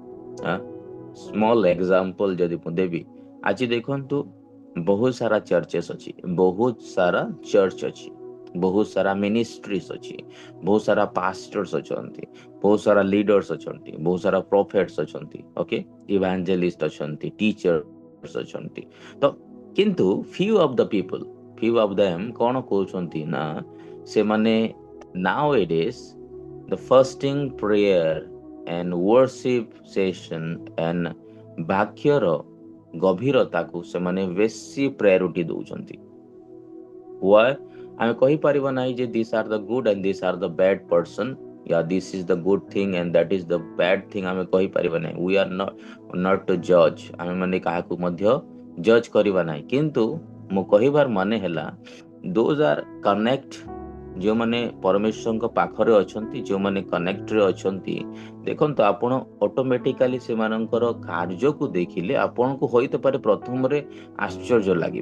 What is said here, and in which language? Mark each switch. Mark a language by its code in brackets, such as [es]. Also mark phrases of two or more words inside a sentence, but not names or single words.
[en] small example [or] ଯଦି ମୁଁ ଦେବି, ଆଜି ଦେଖନ୍ତୁ ବହୁତ ସାରା ଚର୍ଚେସ୍ ଅଛି, ବହୁତ ସାରା ଚର୍ଚ୍ଚ ଅଛି, ବହୁତ ସାରା ମିନିଷ୍ଟ୍ରିଜ ଅଛି, ବହୁତ ସାରା ପାଷ୍ଟର୍ସ ଅଛନ୍ତି, ବହୁତ ସାରା ଲିଡର୍ସ ଅଛନ୍ତି, ବହୁତ ସାରା ପ୍ରଫେଟ୍ସ ଅଛନ୍ତି, ଓକେ, ଇଭାଞ୍ଜେଲିଷ୍ଟ ଅଛନ୍ତି, ଟିଚର୍ସ ଅଛନ୍ତି। ତ କିନ୍ତୁ [en] few of them [or] କଣ କହୁଛନ୍ତି ନା, ସେମାନେ [en] nowadays the fasting prayer and worship session [or] and ବାକ୍ୟର ଗଭୀରତାକୁ ସେମାନେ ବେଶୀ ପ୍ରାୟୋରିଟି ଦଉଛନ୍ତି। [en] Why? [or] ଆମେ କହିପାରିବା ନାହିଁ ଯେ [en] These are the good and these are the bad person, ya this is the good thing and that is the bad thing. [or] ଆମେ କହିପାରିବା ନାହିଁ। [en] We are not to judge. [or] ଆମେ ମାନେ କାହାକୁ ମଧ୍ୟ ଜଜ୍ କରିବା ନାହିଁ। କିନ୍ତୁ ମୁଁ କହିବାର ମାନେ ହେଲା, [en] those are connect, [or] ଯେଉଁମାନେ ପରମେଶ୍ୱରଙ୍କ ପାଖରେ ଅଛନ୍ତି, ଯେଉଁମାନେ କନେକ୍ଟରେ ଅଛନ୍ତି, ଦେଖନ୍ତୁ ଆପଣ ଅଟୋମେଟିକାଲି ସେମାନଙ୍କର କାର୍ଯ୍ୟକୁ ଦେଖିଲେ ଆପଣଙ୍କୁ ହୋଇପାରେ ପ୍ରଥମରେ ଆଶ୍ଚର୍ଯ୍ୟ ଲାଗିବ।